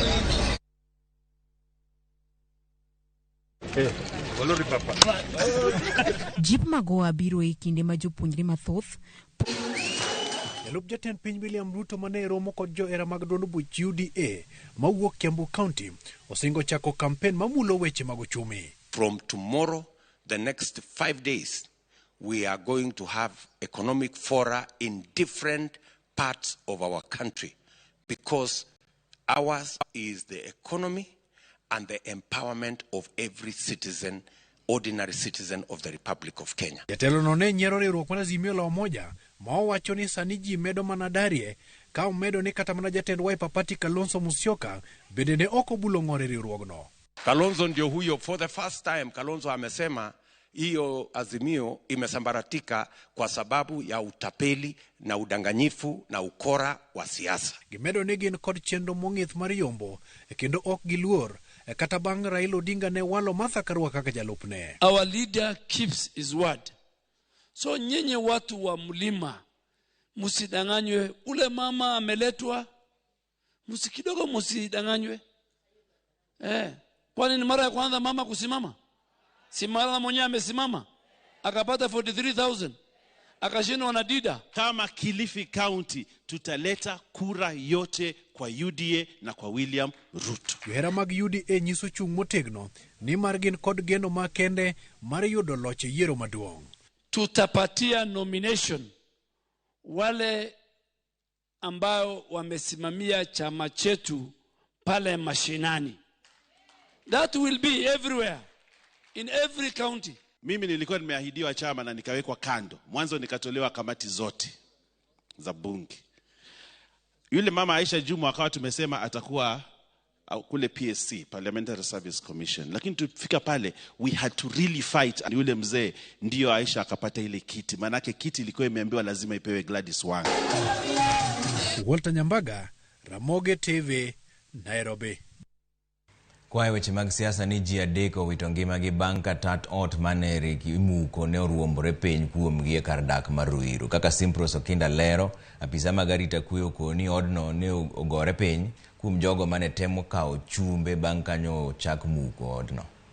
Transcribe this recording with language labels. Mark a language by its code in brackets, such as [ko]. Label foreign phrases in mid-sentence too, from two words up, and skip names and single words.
[luo] Jip magoa biro e kinde ma jopuonjre mathoth. Jalup jatend piny William Ruto mane romo kod joera mag duond buch UDA mawuok Kiambu County osingo chako kampen mamulo weche mag uchumi. [en] From tomorrow, the next 5 days, we are going to have economic fora in different parts of our country because ours is the economy and the empowerment of every citizen, ordinary citizen of the Republic of Kenya. [luo] Jatelo no ne nyiero riwruok mar Azimio la Umoja ma owacho ni sani ji medo mana darie ka omedo ni kata mana jatend Wiper Party Kalonzo Musyoka bende ne ok obulo ng'ore riwruogno. [sw] Kalonzo ndio huyo, [en] for the first time [sw] Kalonzo amesema hiyo Azimio imesambaratika kwa sababu ya utapeli na udanganyifu na ukora wa siasa. [luo] Gimedo ni gin kod chenro mong'ith mar yombo kendo ok giluor kata bang' Raila Odinga ne walo Martha Karua kaka jalupne. [en] Our leader keeps his word. [sw] So nyenye watu wa mlima musidanganywe, ule mama ameletwa, musikidogo musidanganywe. Kwani ni mara ya kwanza mama kusimama? Si mara mwenyewe amesimama akapata 43,000 akashindwa na Dida. Kama Kilifi County tutaleta kura yote kwa UDA na kwa William Ruto. [luo] Johera mag UDA nyiso chung' motegno ni mar gin kod geno makende mar yudo loch yiero maduong'. [sw] Tutapatia nomination wale ambao wamesimamia chama chetu pale mashinani. [en] That will be everywhere, in every county. [sw] Mimi nilikuwa nimeahidiwa chama na nikawekwa kando. Mwanzo nikatolewa kamati zote za bunge. Yule mama Aisha Juma akawa tumesema atakuwa kule PSC, Parliamentary Service Commission. Lakini tufika pale, [en] we had to really fight. [sw] And yule mzee ndio Aisha akapata ile kiti. Manake kiti ilikuwa imeambiwa lazima ipewe Gladys Wanga. [luo] Walter Nyambaga, Ramogi TV, Nairobi. Kwa weche mag siasa ni ji adek owito ngimagi bang' ka tat ot mane imuko ne oruombore piny kuomgi e kar dak mar Ruiru. Kaka Simpros Okinda lero, apisa mag arita kwe okoni odno ne ogore piny kuom jogo mane temo kawo chumbe bang' kanyo chak muko odno.